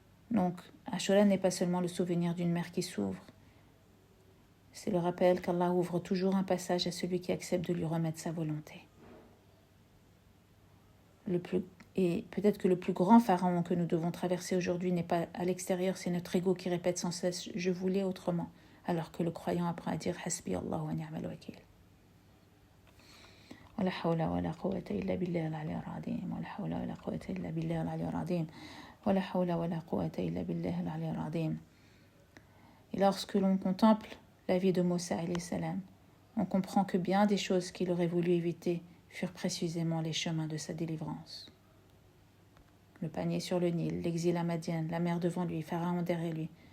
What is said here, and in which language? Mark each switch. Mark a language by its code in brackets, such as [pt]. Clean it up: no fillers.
[fr] Donc, Ashura n'est pas seulement le souvenir d'une mer qui s'ouvre, c'est le rappel qu'Allah ouvre toujours un passage à celui qui accepte de lui remettre sa volonté. Le plus Et peut-être que le plus grand pharaon que nous devons traverser aujourd'hui n'est pas à l'extérieur, c'est notre ego qui répète sans cesse « je voulais autrement », alors que le croyant apprend à dire « [ar] hasbi Allah wa ni'mal wakil ». ولا حول ولا قوة إلا بالله العلي العظيم ولا حول ولا قوة إلا بالله العلي العظيم ولا حول ولا قوة إلا بالله العلي العظيم. [fr] Et lorsque l'on contemple la vie de Moussa alayhi salam, on comprend que bien des choses qu'il aurait voulu éviter furent précisément les chemins de sa délivrance. Le panier sur le Nil, l'exil à Madian, la mer devant lui, Pharaon derrière lui.